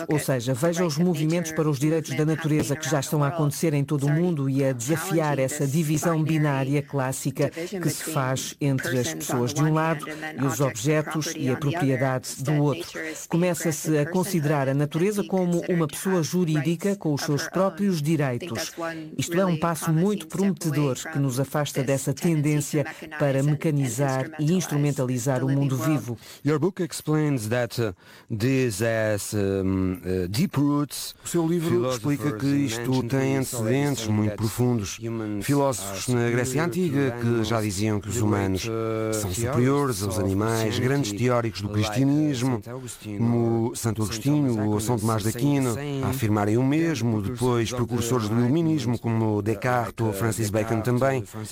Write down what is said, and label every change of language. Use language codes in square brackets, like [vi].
[pt] Ou seja, veja os movimentos para os direitos da natureza que já estão a acontecer em todo o mundo e a desafiar essa divisão binária clássica que se faz entre as pessoas de um lado e os objetos e a propriedade do outro. Começa-se a considerar a natureza como uma pessoa jurídica com os seus próprios direitos. Isto é um passo muito prometedor que nos afasta dessa tendência para mecanizar e instrumentalizar o mundo vivo. [en] Your book explains that this has deep roots. [pt] O seu livro explica que isto tem antecedentes muito profundos. Filósofos na Grécia Antiga que já diziam que os humanos são superiores aos animais, grandes teóricos do cristianismo, como Santo Agostinho ou São Tomás de Aquino, a afirmarem o mesmo, depois precursores do iluminismo, como Descartes ou Francis Bacon também.